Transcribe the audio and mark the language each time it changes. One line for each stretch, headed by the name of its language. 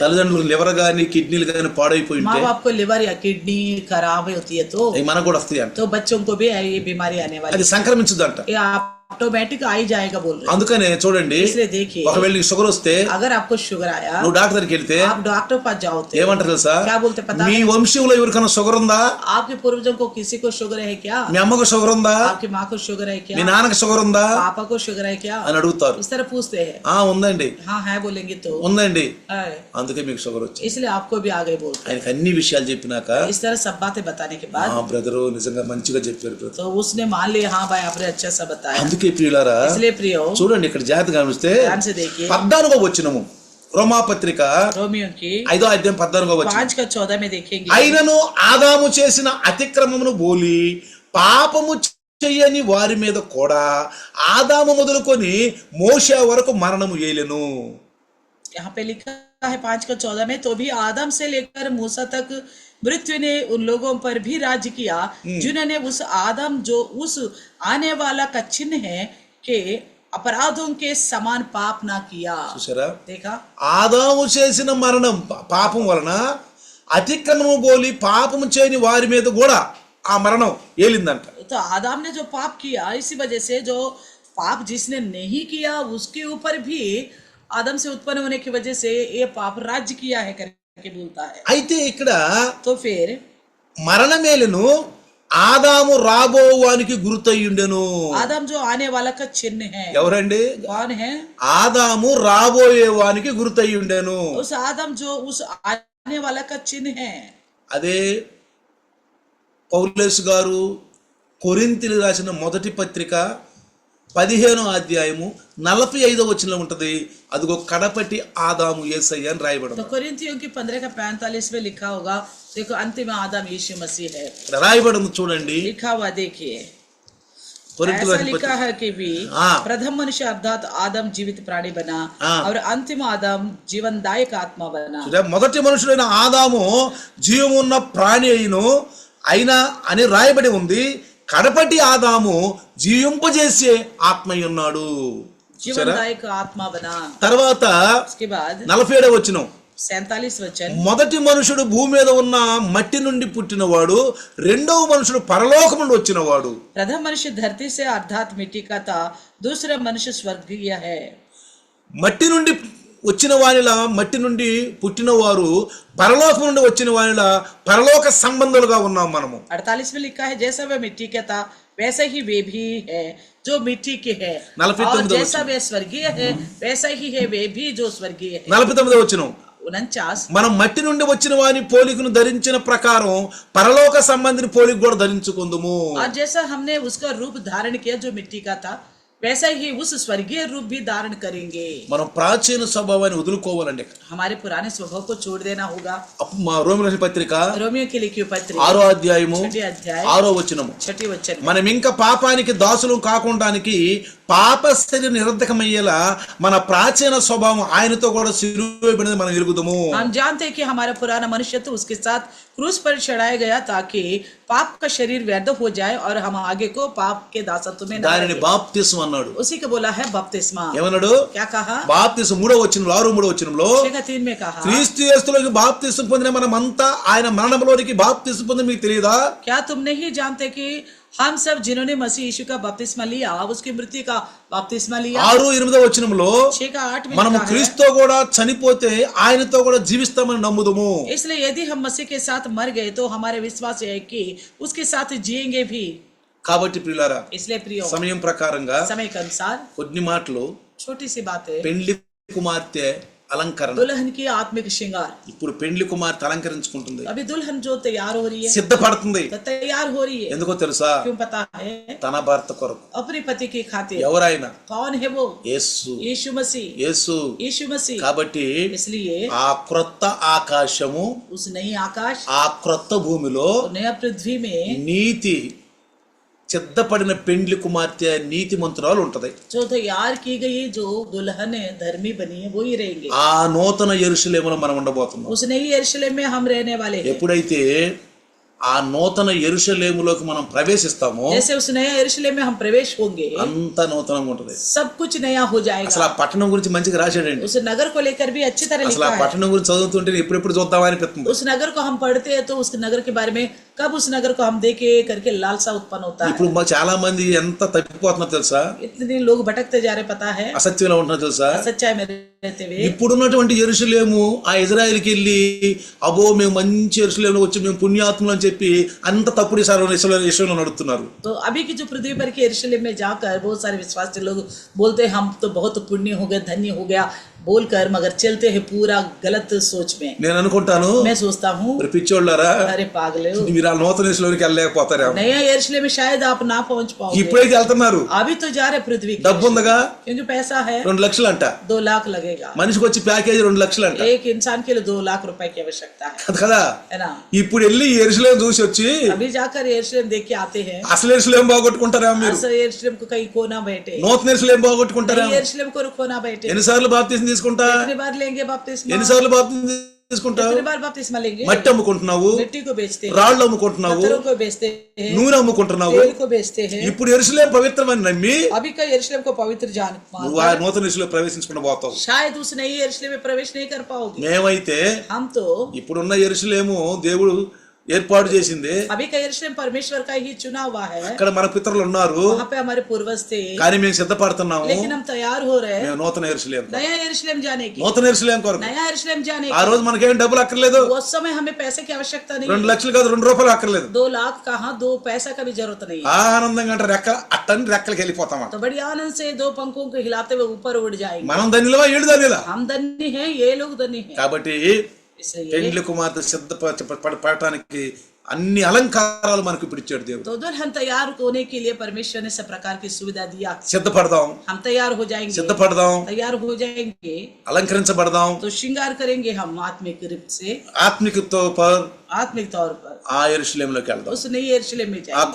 Telugu: తల్లిదండ్రులకు లివర్ గాని కిడ్నీలు గాని పాడైపోయి
Hindi: माँ
Telugu: ఉంటే
Hindi: बाप को लिवर या किडनी खराब होती है तो
Telugu: అవి మనకు కూడా వస్తాయి అంట.
Hindi: बच्चों को भी ये बीमारी आने वाली
Telugu: అది సంక్రమించుదంట.
Hindi: है. ये ऑटोमेटिक आ ही जाएगा बोल रहे.
Telugu: అందుకనే చూడండి,
Hindi: इसलिए देखिए
Telugu: ఒకవేళ నీకు షుగర్ వస్తే
Hindi: अगर आपको शुगर आया,
Telugu: నువ్వు డాక్టర్ దగ్గరికి వెళ్తే
Hindi: आप डॉक्टर पास जाओ तो
Telugu: ఏమంటారు తెలుసా?
Hindi: क्या बोलते पता
Telugu: మీ
Hindi: है?
Telugu: వంశంలో ఎవరికైనా షుగర్ ఉందా?
Hindi: आपके पूर्वजों को किसी को शुगर है क्या?
Telugu: మీ అమ్మకు షుగర్ ఉందా?
Hindi: आपकी माँ को शुगर है
Telugu: మీ
Hindi: क्या?
Telugu: నాన్నకు షుగర్ ఉందా
Hindi: पापा को शुगर है क्या?
Telugu: అని అడుగుతారు.
Hindi: इस तरह पूछते हैं.
Telugu: ఉందండి,
Hindi: हाँ है बोलेंगे तो
Telugu: ఉందండి,
Hindi: है.
Telugu: అందుకే మీకు షుగర్ వచ్చింది.
Hindi: इसलिए आपको भी आगे बोलते
Telugu: ఆయనకి అన్ని విషయాలు చెప్పినాక,
Hindi: हैं. इस तरह सब बातें बताने के बाद
Telugu: బ్రదరు నిజంగా మంచిగా చెప్పారు బ్రదర్.
Hindi: तो उसने मान लिया, हाँ भाई आपने अच्छा सा बताया.
Telugu: అందుకే ప్రియులారా,
Hindi: इसलिए प्रियो
Telugu: చూడండి ఇక్కడ జాగ్రత్తగా గమనిస్తే
Hindi: ध्यान से देखिए
Telugu: 14వ వచనము, రోమాపత్రిక
Hindi: रोमियो की
Telugu: 5వ అధ్యాయం 14వ వచనం.
Hindi: 5:14 में देखेंगे.
Telugu: అయినను ఆదాము చేసిన అతిక్రమమును బోలి పాపము చెయ్యని వారి మీద కూడా ఆదాము మొదలుకొని మోషే వరకు మరణము ఏలెను.
Hindi: यहाँ पे लिखा है 5:14 में, तो भी आदम से लेकर मूसा तक मृत्यु ने उन लोगों पर भी राज्य किया जिन्होंने उस आदम जो उस आने वाला का चिन्ह है के अपराधों के समान पाप ना किया.
Telugu: చూసారా?
Hindi: देखा
Telugu: ఆదాము చేసిన మరణం పాపం వలన అతిక్రమము బోలి పాపము చేయని వారి మీద కూడా ఆ మరణం ఏలిందంట.
Hindi: तो आदम ने जो पाप किया, इसी वजह से जो पाप जिसने नहीं किया उसके ऊपर भी आदम से उत्पन्न होने की वजह से ये पाप राज्य किया है करके बोलता है.
Telugu: అయితే ఇక్కడ
Hindi: तो फिर
Telugu: మరణమేలును ఆదాము రాబోవానికి గుర్తయ్యుండెను.
Hindi: आदम जो आने वाला का चिन्ह है,
Telugu: ఎవరండి?
Hindi: कौन है?
Telugu: ఆదాము రాబోయేవానికి గుర్తయ్యుండెను.
Hindi: उस आदम जो उस आने वाला का चिन्ह है.
Telugu: అదే పౌలేసు గారు కొరింథీయులు రాసిన మొదటి పత్రిక 15వ అధ్యాయము 45వ వచనంలో ఉంటది. అదిగో కడపటి ఆదాము యేసయ్య అని రాయబడింది.
Hindi: तो कोरिन्थियों की 15 का 45 में लिखा होगा, देखो अंतिम आदम यीशु मसीह है,
Telugu: రాయబడింది చూడండి.
Hindi: लिखा हुआ देखिए.
Telugu: కొరింథీయుల
Hindi: ऐसा लिखा है कि भी हाँ। प्रथम मनुष्य अर्थात आदम जीवित प्राणी बना हाँ। और अंतिम आदम जीवनदायक आत्मा बना.
Telugu: మొదటి మనుషుడైన ఆదాము జీవమున్న ప్రాణి అయినా అని రాయబడి ఉంది. కడపటి ఆదాము జీవింపజేసే ఆత్మ ఉన్నాడు.
Hindi: जीवनदायक आत्मा बना.
Telugu: తర్వాత
Hindi: उसके बाद
Telugu: 47వ వచనం,
Hindi: 47 वचन,
Telugu: మొదటి మనుషుడు భూమి మీద ఉన్న మట్టి నుండి పుట్టినవాడు, రెండవ మనుషుడు పరలోకం నుండి వచ్చినవాడు.
Hindi: प्रथम मनुष्य धरती से अर्थात मिट्टी का था, दूसरा मनुष्य स्वर्गीय है.
Telugu: మట్టి నుండి వచ్చిన వానిలా మట్టి నుండి పుట్టినవారు, పరలోకం నుండి వచ్చిన వానిలా పరలోక సంబంధులుగా ఉన్నాం మనము.
Hindi: 48 में लिखा है, जैसा वह मिट्टी का था वैसा ही वे भी है जो मिट्टी के है, 49 और जैसा वह स्वर्गीय है वैसा ही है वे भी जो स्वर्गीय है.
Telugu: 49వ వచనం,
Hindi: 49,
Telugu: మనం మట్టి నుండి వచ్చిన వాని పోలికను ధరించిన ప్రకారం పరలోక సంబంధిని పోలిక కూడా ధరించుకుందుము.
Hindi: और जैसा हमने उसका रूप धारण किया जो मिट्टी का था वैसा ही उस स्वर्गीय रूप भी धारण करेंगे.
Telugu: మనం ప్రాచీన స్వభావాన్ని వదులుకోవాలండి.
Hindi: हमारे पुराने स्वभाव को छोड़ देना होगा.
Telugu: మా రోమిల పత్రిక
Hindi: रोमियो की लिखी हुई पत्री
Telugu: 6వ అధ్యాయము
Hindi: 6వ अध्याय
Telugu: 6వ వచనము,
Hindi: 6వ वचन,
Telugu: మనం ఇంకా పాపానికి దాసులు కాకుండానికి పాప శరీరం నిరర్ధకమయ్యేలా మన ప్రాచీన స్వభావం ఆయనతో కూడా సిలువబడినది మనం ఎరుగుదాము.
Hindi: हम जानते हैं कि हमारा पुराना मनुष्य तो उसके साथ क्रूस पर चढ़ाया गया ताकि पाप का शरीर व्यर्थ हो जाए और हम आगे को पाप के दासत्व में न
Telugu: దానిని
Hindi: रहें.
Telugu: బాప్తిస్మం అన్నాడు.
Hindi: उसी को बोला है बपतिस्मा.
Telugu: ఏమన్నాడు?
Hindi: क्या कहा?
Telugu: బాప్తిస్మం 3వ వచనంలో 6వ వచనంలో,
Hindi: 3 में कहा,
Telugu: క్రీస్తు యేసులోకి బాప్తిస్మం పొందిన మనమంతా ఆయన మరణంలోనికి బాప్తిస్మం పొంది మీకు తెలియదా?
Hindi: क्या तुम नहीं जानते कि हम सब जिन्होंने मसीह यीशु का बपतिस्मा लिया उसकी मृत्यु का बपतिस्मा लिया.
Telugu: 6-8వ వచనంలో
Hindi: 6 का 8 में
Telugu: మనము
Hindi: लिखा है,
Telugu: క్రీస్తుతో కూడా చనిపోతే ఆయనతో కూడా జీవిస్తామని నమ్ముదుము.
Hindi: इसलिए यदि हम मसीह के साथ मर गए तो हमारे विश्वास है कि उसके साथ जिएंगे भी.
Telugu: కాబట్టి ప్రియులారా,
Hindi: इसलिए प्रियो,
Telugu: సమయం ప్రకారంగా
Hindi: समय के अनुसार
Telugu: కొన్ని మాటలు
Hindi: छोटी सी बात है.
Telugu: పెండ్లి కుమార్తె అలంకరణ.
Hindi: दुल्हन की आत्मिक श्रृंगार.
Telugu: ఇప్పుడు పెండ్లి కుమార్తె అలంకరించుకుంటుంది,
Hindi: अभी दुल्हन जो तैयार हो रही है,
Telugu: సిద్ధపడుతుంది.
Hindi: तो तैयार हो रही है.
Telugu: ఎందుకో తెలుసా?
Hindi: क्यों पता है?
Telugu: తన భర్త కొరకు.
Hindi: अपने पति की खातिर.
Telugu: ఎవరైనా?
Hindi: कौन है वो?
Telugu: యేసు.
Hindi: यीशु मसीह.
Telugu: యేసు.
Hindi: यीशु मसीह.
Telugu: కాబట్టి
Hindi: इसलिए
Telugu: ఆ క్రొత్త ఆకాశము,
Hindi: उस नई आकाश
Telugu: ఆ క్రొత్త భూమిలో
Hindi: और नया पृथ्वी में
Telugu: నీతి సిద్ధపడిన పెండ్లి కుమార్తె నీతిమంతురాలు ఉంటది.
Hindi: जो तैयार की गई जो दुल्हन धर्मी बनी है वो ही रहेंगे.
Telugu: ఆ నూతన యెరూషలేములో మనం ఉండబోతున్నాం.
Hindi: उस नई यरूशलेम में हम रहने वाले हैं.
Telugu: ఎప్పుడైతే ఆ నూతన యెరూషలేములోకి మనం ప్రవేశిస్తామో,
Hindi: जैसे उस नया यरूशलेम में हम प्रवेश होंगे
Telugu: అంత నూతనంగా ఉంటది.
Hindi: सब कुछ नया हो
Telugu: అసలు
Hindi: जाएगा.
Telugu: ఆ పట్టణం గురించి మంచిగా రాశాడండి.
Hindi: उस नगर को लेकर भी अच्छी तरह
Telugu: అసలు ఆ
Hindi: लिखा है.
Telugu: పట్టణం గురించి చదువుతుంటే ఎప్పుడెప్పుడు చూద్దామా అనిపిస్తుంది.
Hindi: उस नगर को हम पढ़ते हैं तो उस नगर के बारे में कब उस नगर को हम देखे करके लालसा उत्पन्न होता है.
Telugu: ఇప్పుడు చాలా మంది ఎంత తప్పిపోతున్నారు తెలుసా?
Hindi: इतने लोग भटकते जा रहे, पता है,
Telugu: అసత్యంలో ఉంటున్నారు తెలుసా?
Hindi: सच्चाई में रहते हुए.
Telugu: ఇప్పుడున్నటువంటి యెరూషలేము ఆ ఇజ్రాయెల్కి వెళ్ళి అబో మేము మంచి యెరూషలేములో వచ్చి మేము పుణ్యాత్ములు అని చెప్పి అంత తప్పుడు విషయంలో నడుస్తున్నారు.
Hindi: तो अभी की जो पृथ्वी पर के यरूशलेम में जाकर बहुत सारे विश्वासी लोग बोलते हैं हम तो बहुत पुण्य हो गए, धन्य हो गया बोलकर, मगर चलते हैं पूरा गलत सोच में.
Telugu: నేను అనుకుంటాను,
Hindi: मैं सोचता हूँ,
Telugu: మరి పిచ్చోళ్ళారా,
Hindi: अरे पागले हो,
Telugu: మీరు ఆ నూతన యెరూషలేముకి వెళ్ళలేకపోతారేమో.
Hindi: नया यरूशलेम में शायद आप ना पहुंच पाओगे.
Telugu: ఇప్పుడైతే వెళ్తున్నారు.
Hindi: अभी तो जा रहे पृथ्वी की,
Telugu: డబ్బు ఉందగా,
Hindi: क्योंकि पैसा है.
Telugu: 2 లక్షలు అంట.
Hindi: 2 लाख लगेगा.
Telugu: మనిషికి వచ్చి ప్యాకేజీ 2 లక్షలు అంట.
Hindi: एक इंसान के लिए 2 लाख रुपए की आवश्यकता है,
Telugu: కదా?
Hindi: है ना.
Telugu: ఇప్పుడు వెళ్ళి యెరూషలేం చూసి వచ్చి
Hindi: अभी जाकर यरूशलेम देख के आते हैं.
Telugu: అసలు యెరూషలేం బాగొట్టుకుంటారా మీరు?
Hindi: असल यरूशलेम को कहीं खोना बैठे,
Telugu: నూతన యెరూషలేం బాగొట్టుకుంటారా?
Hindi: नई यरूशलेम को खोना बैठे.
Telugu: ఎన్నిసార్లు బాప్తిసం తీసుకుంటా?
Hindi: कितनी बार लेंगे बपतिस्मा?
Telugu: ఎన్నిసార్లు బాప్తిసం తీసుకుంటావు?
Hindi: कितनी बार बपतिस्मा लेंगे?
Telugu: మట్టి అమ్ముకుంటున్నావు,
Hindi: मिट्टी को बेचते हैं,
Telugu: రాళ్ళు అమ్ముకుంటున్నావు,
Hindi: पत्थरों को बेचते हैं,
Telugu: నూనె అమ్ముకుంటున్నావు.
Hindi: तेल को बेचते हैं।
Telugu: ఇప్పుడు యెరూషలేము పవిత్రమని నమ్మి
Hindi: अभी का यरूशलेम को पवित्र जान
Telugu: నువ్వు ఆ నూతన యెరూషలేములో ప్రవేశించకుండా పోతావు.
Hindi: शायद उस नई यरूशलेम में प्रवेश नहीं कर पाओगे।
Telugu: మేమైతే
Hindi: हम तो
Telugu: ఇప్పుడున్న యెరూషలేము దేవుడు ఏర్పాటు చేసింది.
Hindi: अभी का यरूशलेम परमेश्वर का ही चुना हुआ है।
Telugu: అక్కడ మన పితరులు ఉన్నారు,
Hindi: वहाँ पे हमारे पूर्वज थे,
Telugu: కానీ మేము సిద్ధపడుతున్నాము.
Hindi: लेकिन हम तैयार हो रहे हैं
Telugu: మేము నూతన యెరూషలేము,
Hindi: नया यरूशलेम जाने की,
Telugu: నూతన యెరూషలేము కొరకు.
Hindi: नया यरूशलेम जाने
Telugu: ఆ రోజు మనకేం డబ్బులు అక్కర్లేదు,
Hindi: की। उस समय हमें पैसे की आवश्यकता नहीं,
Telugu: 2 లక్షలు కాదు, 2 రూపాయలు అక్కర్లేదు.
Hindi: 2 लाख कहाँ, 2 पैसा का भी जरूरत नहीं।
Telugu: ఆనందంగా అంటే అట్టని రెక్కలకి వెళ్ళిపోతాం.
Hindi: तो बड़ी आनंद से 2 पंखों को हिलाते हुए ऊपर उड़ जाएंगे।
Telugu: మనం ధనిలవా, ఏడు ధనిలా?
Hindi: हम धनी हैं, ये लोग धनी हैं।
Telugu: కాబట్టి
Hindi: इसलिए
Telugu: పెండ్లి కుమార్తె సిద్ధపడటానికి అన్ని అలంకారాలు మనకు ఇప్పుడు ఇచ్చాడు దేవుడు.
Hindi: तो दुल्हन तैयार होने के लिए परमेश्वर ने सब प्रकार की सुविधा दिया।
Telugu: సిద్ధపడదాం,
Hindi: हम तैयार हो जाएंगे,
Telugu: సిద్ధపడదాం,
Hindi: तैयार हो जाएंगे
Telugu: అలంకరించబడదాం.
Hindi: तो श्रृंगार करेंगे हम आत्मिक रूप से,
Telugu: ఆత్మికతో పర్
Hindi: आत्मिक तौर पर
Telugu: ఆ యెరూషలేములోకి వెళ్దాం.
Hindi: उस नई यरूशलेम में
Telugu: ఆ
Hindi: जाएंगे,